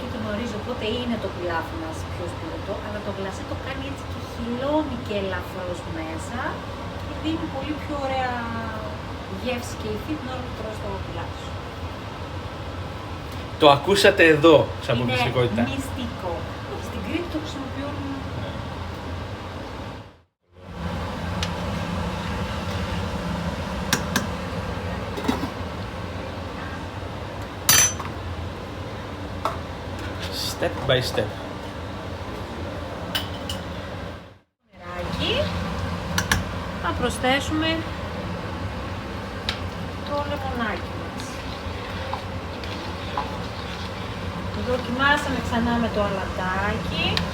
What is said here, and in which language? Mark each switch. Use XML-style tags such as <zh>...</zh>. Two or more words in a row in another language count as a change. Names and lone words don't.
<el>κίτρινο ρύζι, οπότε είναι το πιλάφι μας πιο σπιρωτό, αλλά το γλασέ το κάνει έτσι και χυλώνει και ελαφρώς μέσα και δίνει πολύ πιο ωραία γεύση και υφή την ώρα που τρως το πιλάφι σου. Το ακούσατε εδώ, σαν αποκλειστικότητα. Είναι μυστικό. Στην Κρήτη το χρησιμοποιούν.</el> <en>Step by step.</en> <el>Νεράκι. Θα προσθέσουμε το λεμονάκι μας. Το δοκιμάσαμε ξανά με το αλατάκι.</el>